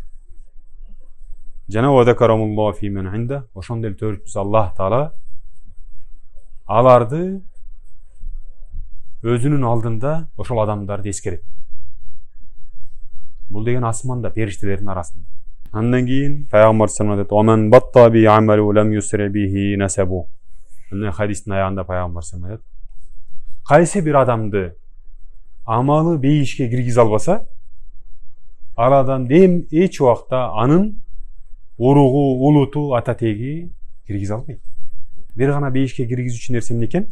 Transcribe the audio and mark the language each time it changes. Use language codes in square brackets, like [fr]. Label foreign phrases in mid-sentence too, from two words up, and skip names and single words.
[ky] Жана [ar] وذكرهم الله فيمن عنده, [ky] ошондой эле төртүнчүсү Аллах Таала аларды өзүнүн алдында ошол адамдарды эскерет. Бул деген асманда, периштелердин арасында. Андан кийин пайгамбар салам айтат: [ar] "ومن بطأ به عمله لم يسرع به نسبه." [ky] Мына хадистин аягында пайгамбар салам айтат: кайсы бир адамды амалы бейишке киргизе албаса, ал адам эч убакта анын уругу, улуту, ата теги киргизе албайт. Бир гана бейишке киргизүүчү нерсе эмне экен?